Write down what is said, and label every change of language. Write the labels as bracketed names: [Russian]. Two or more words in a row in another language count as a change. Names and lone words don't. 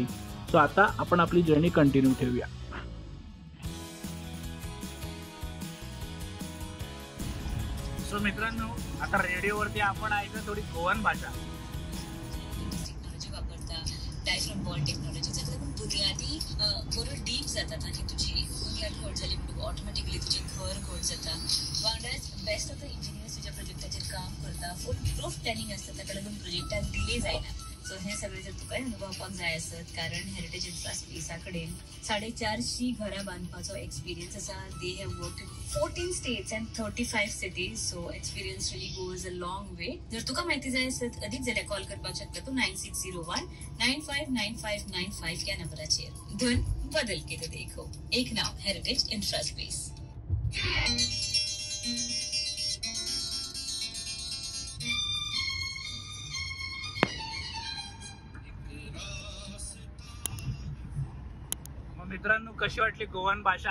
[Marathi] सो आता आपण आपली जर्नी कंटिन्यू ठेवूया. सो मित्रांनो आता रेडिओवरती आपण ऐकतो थोडी गोवन भाषा. [Konkani] टेक्नॉलॉजी वापरता डायफ्रॉम बॉल टेक्नॉलॉजीचा एकदम बुनियादी बरोबर डीप जातात आणि तुझी बुनियाद घोट झाली म्हणून ऑटोमॅटिकली तुझे घर घोट जाता. वांगडाच [English] best of the engineers [Konkani] तुझ्या प्रोजेक्टाचेर काम करता. [English] full proof planning [Konkani] असता ताका लागून प्रोजेक्टाक डिले जायना. सो हे सगळे जर तुका अनुभवपाक जाय आसत कारण हेरिटेज इन्फ्रास्पेसा कडेन 450 घरां बांदपाचो एक्सपिरियन्स आसा. [English] They have work in 14 states and 35 cities. So experience really goes a long way. [Konkani] जर तुका माहिती जाय आसत अदीक जाल्यार कॉल करपाक शकता तूं 9601-959595 या नंबराचेर. [Hindi] धन बदल के तो देखो. [Konkani] एक नाव [Hindi] हेरिटेज इन्फ्रास्पेस. [Marathi] मित्रांनो कशी वाटली गोवन भाषा?